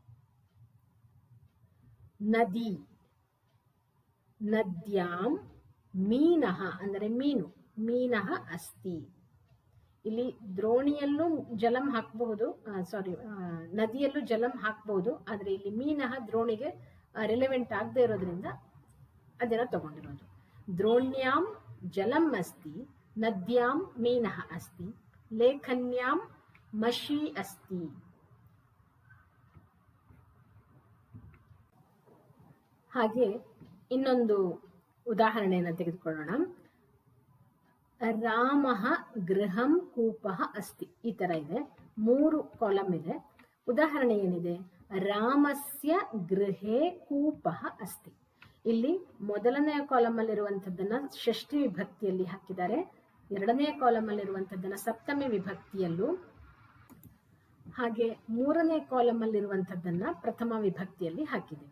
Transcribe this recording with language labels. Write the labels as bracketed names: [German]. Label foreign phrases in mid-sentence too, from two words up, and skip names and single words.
[Kannada] ನದಿ. [Sanskrit] ನದ್ಯಾಂ ಮೀನಃ [Kannada] ಅಂದರೆ ಮೀನು. [Sanskrit] ಮೀನಃ ಅಸ್ತಿ. [Kannada] ಇಲ್ಲಿ ದ್ರೋಣಿಯಲ್ಲೂ ಜಲಂ ಹಾಕಬಹುದು, ನದಿಯಲ್ಲೂ ಜಲಂ ಹಾಕಬಹುದು, ಆದ್ರೆ ಇಲ್ಲಿ ಮೀನಃ ದ್ರೋಣಿಗೆ [English] relevant ಆಗದೆ [Kannada] ಇರೋದ್ರಿಂದ ಅದನ್ನ ತಗೊಂಡಿರೋದು. [Sanskrit] ದ್ರೋಣ್ಯಾಂ ಜಲಂ ಅಸ್ತಿ. ನದ್ಯಾಂ ಮೀನಃ ಅಸ್ತಿ. ಲೇಖನ್ಯಾಂ ಮಷಿ ಅಸ್ತಿ. [Kannada] ಹಾಗೆ ಇನ್ನೊಂದು ಉದಾಹರಣೆಯನ್ನು ತೆಗೆದುಕೊಳ್ಳೋಣ. [Sanskrit] ರಾಮಃ ಗೃಹಂ ಕೂಪಃ ಅಸ್ತಿ. [Kannada] ಈ ತರ ಇದೆ, 3 ಕಾಲಮ್ ಇದೆ. ಉದಾಹರಣೆ ಏನಿದೆ? [Sanskrit] ರಾಮಸ್ಯ ಗೃಹೇ ಕೂಪಃ ಅಸ್ತಿ. [Kannada] ಇಲ್ಲಿ ಮೊದಲನೆಯ ಕಾಲಮ್ ಅಲ್ಲಿರುವಂತದ್ದನ್ನ ಷಷ್ಠಿ ವಿಭಕ್ತಿಯಲ್ಲಿ ಹಾಕಿದ್ದಾರೆ, ಎರಡನೆಯ ಕಾಲಮ್ ಅಲ್ಲಿರುವಂತದ್ದನ್ನ ಸಪ್ತಮಿ ವಿಭಕ್ತಿಯಲ್ಲೂ, ಹಾಗೆ ಮೂರನೇ ಕಾಲಮ್ ಅಲ್ಲಿರುವಂತದ್ದನ್ನ ಪ್ರಥಮ ವಿಭಕ್ತಿಯಲ್ಲಿ ಹಾಕಿದ್ದೇವೆ.